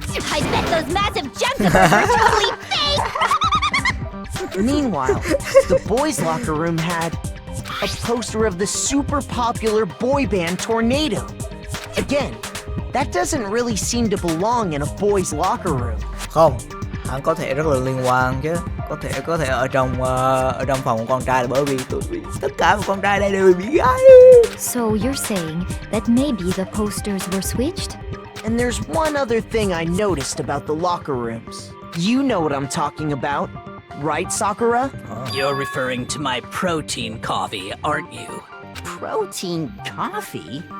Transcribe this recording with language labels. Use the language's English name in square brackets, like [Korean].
[English] I bet those massive jugs of hers are totally fake! Meanwhile, the boys' locker room had a poster of the super popular boy band Tornado. Again, that doesn't really seem to belong in a boys' locker room. [Vietnamese] Không, hắn có thể rất là liên quan chứ. Có thể ở trong phòng của con trai là bởi vì tất cả của con trai đây đều bị gái. [English] So you're saying that maybe the posters were switched? And there's one other thing I noticed about the locker rooms. You know what I'm talking about, right, Sakura? You're referring to my protein coffee, aren't you? Protein coffee?